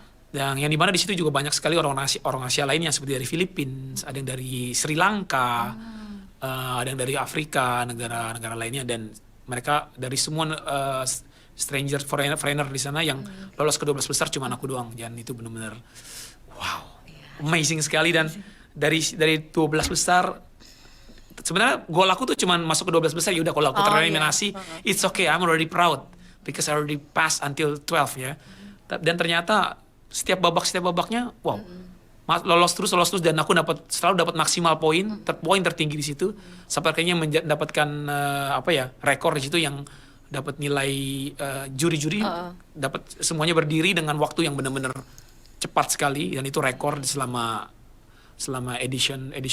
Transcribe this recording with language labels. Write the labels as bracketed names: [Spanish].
[Indonesian] Dan yang dimana di situ juga banyak sekali orang Asia lainnya, seperti dari Filipina, ada yang dari Sri Lanka, ada yang dari Afrika, negara-negara lainnya, dan mereka dari semua [English] stranger foreigner [Indonesian] di sana yang lolos ke 12 besar cuma aku doang. Dan itu benar-benar [English] wow, amazing [Indonesian] sekali. Dan dari 12 besar sebenarnya gol aku tuh cuma masuk ke 12 besar. Ya udah, kalau aku tereliminasi, [English] it's okay, I'm already proud because I already passed until 12 ya. [Indonesian] Dan ternyata setiap babaknya wow, lolos terus, dan aku selalu dapat maksimal poin tertinggi di situ, sampai akhirnya mendapatkan rekor di situ yang dapat nilai juri-juri, dapat semuanya berdiri dengan waktu yang benar-benar cepat sekali, dan itu rekor selama edition